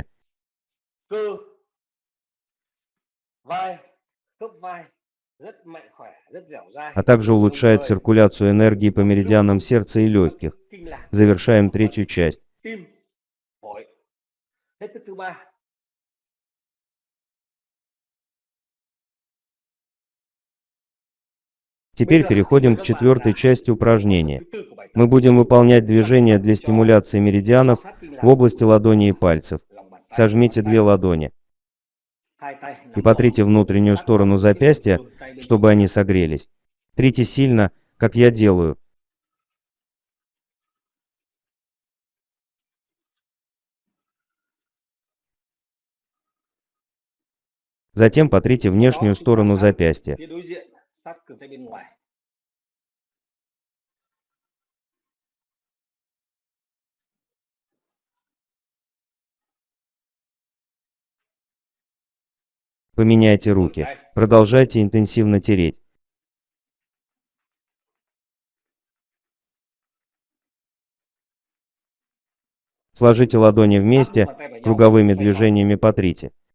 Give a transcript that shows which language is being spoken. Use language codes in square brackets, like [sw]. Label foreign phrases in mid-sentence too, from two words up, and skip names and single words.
[vi] Cơ vai, khớp vai rất mạnh khỏe, rất dẻo dai. [ru] а также улучшает [vi] Đồng thời [ru] циркуляцию энергии по меридианам сердца и легких. [vi] kinh lạc, [ru] Завершаем третью часть. [vi] tim, phổi. Hết thức thứ ba. [ru] Теперь переходим к четвертой части упражнения. [vi] Thứ tư của bài tập. [ru] Мы будем выполнять движения для стимуляции меридианов в области ладоней и пальцев. [vi] Lòng bàn tay, [ru] Сожмите две ладони [vi] hai tay [ru] и [vi] nắm [ru] потрите [vi] đỏ, [ru] внутреннюю [vi] sát [ru] сторону [vi] vào [ru] запястья, [vi] khuỷu tay bên [ru] чтобы [vi] trong. [ru] они согрелись. Трите сильно, как я делаю. Затем потрите [vi] Sau đó [ru] внешнюю [vi] chúng ta [ru] сторону [vi] sát [ru] запястья. [vi] phía đối diện, sát khuỷu tay bên ngoài. [ru] Поменяйте руки. Продолжайте интенсивно тереть. Сложите ладони вместе, круговыми движениями потрите.